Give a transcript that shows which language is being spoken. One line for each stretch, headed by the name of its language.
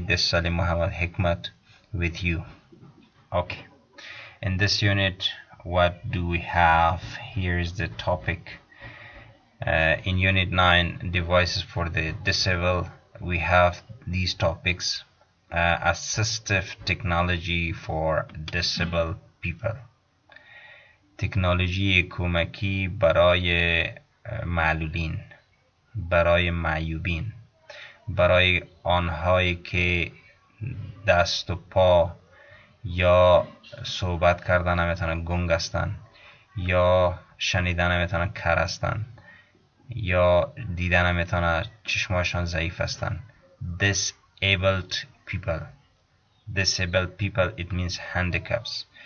English: This is Salim Muhammad Hikmat with you. Okay, in this unit, what do we have? Here is the topic. In Unit 9, Devices for the Disabled, we have these topics. Assistive technology for disabled people.
Persian: تکنولوژی کمکی برای معلولین، برای معیوبین، برای آنهایی که دست و پا یا صحبت کردن نمیتونن گنگ هستن، یا شنیدن نمیتونن کر هستن، یا دیدن نمیتونن چشماشان ضعیف هستن.
English: Disabled people. Disabled people, it means handicaps.